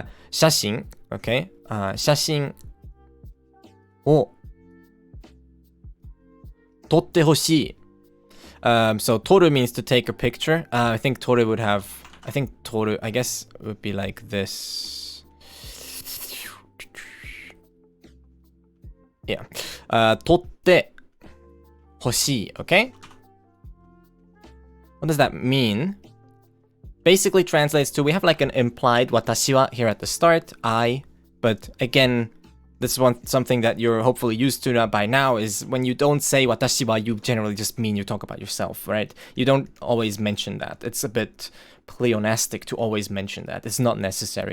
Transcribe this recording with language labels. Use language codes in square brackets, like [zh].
[ja] 写真, [en] okay? [ja] 写真を撮ってほしい. [en] So 撮る means to take a picture. I think 撮る would have. I think 撮る, I guess, would be like this. Yeah. [ja] 撮ってほしい, [en] okay? What does that mean? Basically translates to, we have like an implied 私は here at the start, I, but again, this is something that you're hopefully used to by now, is when you don't say 私は, you generally just mean you talk about yourself, right? You don't always mention that. It's a bit pleonastic to always mention that. It's not necessary.